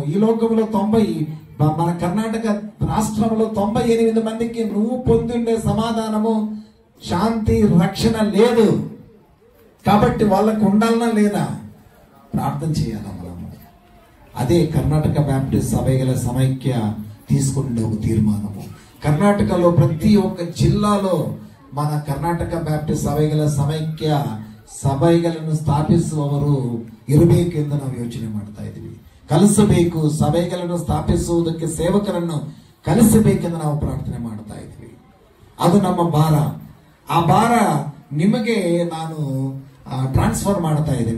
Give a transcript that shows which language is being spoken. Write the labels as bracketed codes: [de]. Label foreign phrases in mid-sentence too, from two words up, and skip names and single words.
[te] ఈ లోకంలో మన కర్ణాటక రాష్ట్రంలో 98 మందికి నువ్వు పొందుండే సమాధానము, శాంతి, రక్షణ లేదు. కాబట్టి వాళ్ళకు ఉండాలన్నా లేదా? ప్రార్థన చేయాలి మనము. అదే కర్ణాటక బ్యాప్టిస్ట్ సభైగల సమైక్య తీసుకునే ఒక తీర్మానము. కర్ణాటకలో ప్రతి ఒక్క జిల్లాలో మన [kn] ಕರ್ನಾಟಕ ಬ್ಯಾಪ್ಟಿಸ್ಟ್ ಸಭೆಗಳ ಸమైಕ್ಯ ಸಭೆಗಳನ್ನು ಸ್ಥಾಪಿಸುವವರು ಇರಬೇಕು ಎಂದು ನಾವು ಯೋಚನೆ ಮಾಡ್ತಾ ಇದ್ದೀವಿ. ಕಲಿಸಬೇಕು, ಸಭೆಗಳನ್ನು ಸ್ಥಾಪಿಸುವುದಕ್ಕೆ ಸೇವಕರನ್ನು ಕಲಿಸಬೇಕೆಂದು ನಾವು ಪ್ರಾರ್ಥನೆ ಮಾಡ್ತಾ ಇದ್ದೀವಿ. ಅದು ನಮ್ಮ ಭಾರ. ಆ ಭಾರ ನಿಮಗೆ ನಾನು ಟ್ರಾನ್ಸ್ಫರ್ ಮಾಡ್ತಾ ಇದ್ದೀನಿ.